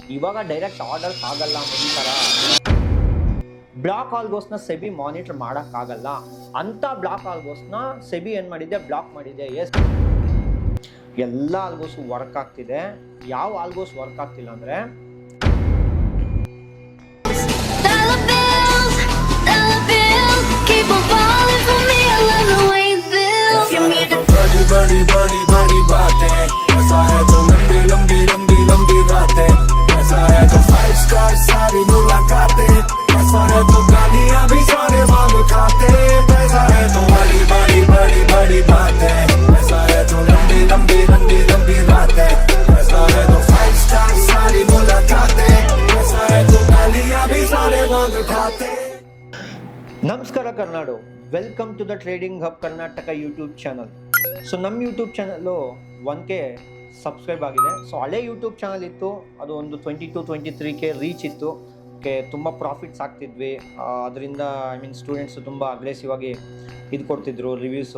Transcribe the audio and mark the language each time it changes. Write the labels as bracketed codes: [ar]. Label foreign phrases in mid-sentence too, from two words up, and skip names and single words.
[kn] ಇವಾಗ [en] direct orders [kn] ಆಗಲ್ಲ ಮುಂತರ. [en] block algos [kn] ಸೆಬಿ ಮಾನಿಟರ್ ಮಾಡೋಕ್ಕಾಗಲ್ಲ ಅಂತ [en] block algos [kn] ಸೆಬಿ ಏನು ಮಾಡಿದೆ, ಬ್ಲಾಕ್ ಮಾಡಿದೆ. ಎಲ್ಲ [en] algos work [kn] ಆಗ್ತಿದೆ. ಯಾವ [en] algos work [kn] ಆಗ್ತಿಲ್ಲ ಅಂದರೆ [hi] बड़ी बड़ी बड़ी बातें, ऐसा है तो लंबी लंबी लंबी लंबी रातें, ऐसा है तो 5 स्टार सारी मुलाकातें, ऐसा है तो गालियां भी सारे मांग खाते, ऐसा है तो बड़ी बड़ी बड़ी बड़ी बातें, ऐसा है तो लंबी लंबी लंबी लंबी रातें, ऐसा है तो 5 स्टार सारी मुलाकातें, ऐसा है तो गालियां भी सारे मांग खाते. [kn] ನಮಸ್ಕಾರ ಕರ್ನಾಡು, [en] welcome to the Trading Hub Karnataka YouTube channel. [kn] ಸೊ ನಮ್ಮ [en] YouTube channel [kn] 1K ಸಬ್ಸ್ಕ್ರೈಬ್ ಆಗಿದೆ. ಸೊ ಹಳೆ [en] YouTube channel [kn] ಇತ್ತು, ಅದು ಒಂದು 22-23K ರೀಚ್ ಇತ್ತು. ತುಂಬ ಪ್ರಾಫಿಟ್ಸ್ ಆಗ್ತಿದ್ವಿ. ಅದರಿಂದ ಸ್ಟೂಡೆಂಟ್ಸು ತುಂಬ ಅಗ್ರೆಸಿವ್ ಆಗಿ ಇದು ಕೊಡ್ತಿದ್ರು ರಿವ್ಯೂಸು.